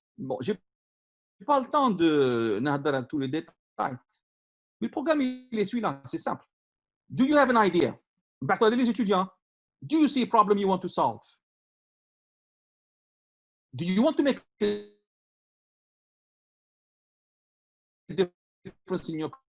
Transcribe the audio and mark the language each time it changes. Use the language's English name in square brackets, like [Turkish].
[French] Bon, j'ai pas le temps de [Arabic] نهضر [French] à tous les détails. Mais le programme, il est celui-là, c'est simple. [English] Do you have an idea? [Arabic] بعثوا [French] les étudiants. [English] Do you see a problem you want to solve? Do you want to make a difference in your